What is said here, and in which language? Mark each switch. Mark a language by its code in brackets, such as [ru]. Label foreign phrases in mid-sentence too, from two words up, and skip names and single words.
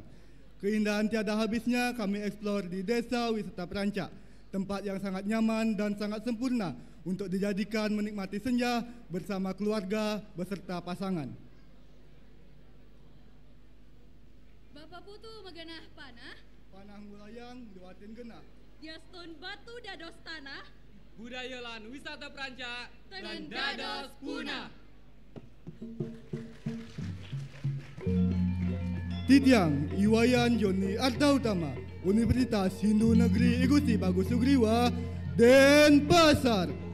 [id] Keindahan tiada habisnya kami eksplor di Desa Wisata Prancak, tempat yang sangat nyaman dan sangat sempurna untuk dijadikan menikmati senja bersama keluarga beserta pasangan. [ban] Bapak Putu megenah panah, panah mulayang diwatin genah. Diaston batu dados tanah, budaya lan wisata Prancak dan dados punah. Titiang Iwayan Joni Arta Utama, Universitas Hindu Negeri I Gusti Bagus Sugriwa, Denpasar.